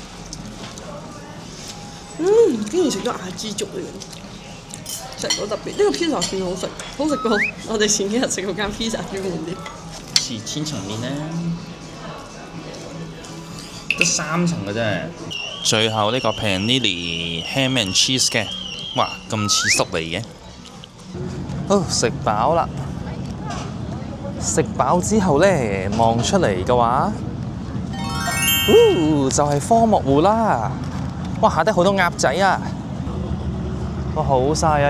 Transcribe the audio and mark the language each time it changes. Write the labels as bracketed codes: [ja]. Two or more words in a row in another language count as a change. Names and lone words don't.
[yue] 竟然食咗亞枝竹嚟！食到特別，呢個 pizza 算好食，好食過我哋前幾日食嗰間 pizza 專門店。似千層麵呢，得3層嘅啫。最後呢個 panini [en] ham and cheese [yue] 嘅，哇，咁似粟嚟嘅。好，食飽啦！食飽之後呢，望出嚟嘅話，就係科莫湖啦。哇，下低好多鴨仔啊！哇，好曬啊！